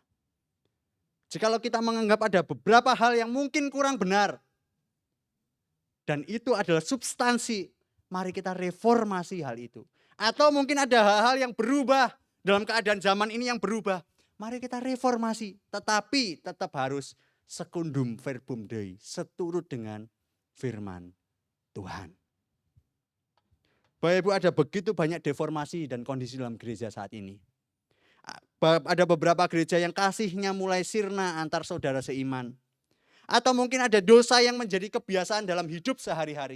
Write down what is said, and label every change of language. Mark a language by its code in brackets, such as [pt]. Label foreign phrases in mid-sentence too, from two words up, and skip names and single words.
[id] Jikalau kita menganggap ada beberapa hal yang mungkin kurang benar, dan itu adalah substansi, mari kita reformasi hal itu. Atau mungkin ada hal-hal yang berubah dalam keadaan zaman ini yang berubah. Mari kita reformasi, tetapi tetap harus [la] secundum verbum Dei, [id] seturut dengan firman Tuhan. Bapak Ibu, ada begitu banyak deformasi dan kondisi dalam gereja saat ini. Ada beberapa gereja yang kasihnya mulai sirna antar saudara seiman. Atau mungkin ada dosa yang menjadi kebiasaan dalam hidup sehari-hari.